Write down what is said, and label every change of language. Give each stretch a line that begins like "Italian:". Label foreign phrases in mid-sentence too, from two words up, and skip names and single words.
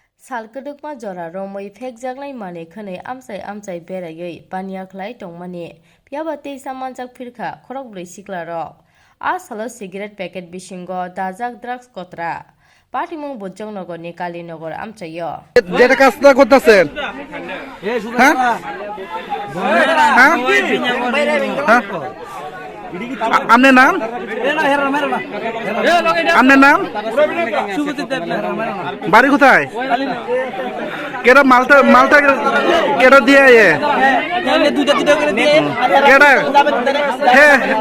Kok Borok: सालकडोकमा जरा रमै फेक जागनाय माने खनै आमचाय बेरायै बानियाख्लाय टंमाने पियाबा तेइसा मानजाक फिरखा खरक ब्रै सिक्ला रक आ सालो
English: cigarette packet
Kok Borok: बिसिंगो दाजाक ड्राग्स कतरा पाटिमुं बज्जंनगरनि कालीनगर आमचायो
Bangla: যেটা কাজটা করতেছেন হ্যাঁ হ্যাঁ আপনার নাম আপনার নাম বাড়ি কোথায় কেডা মালটা কেডা দিয়ে কেডা হ্যাঁ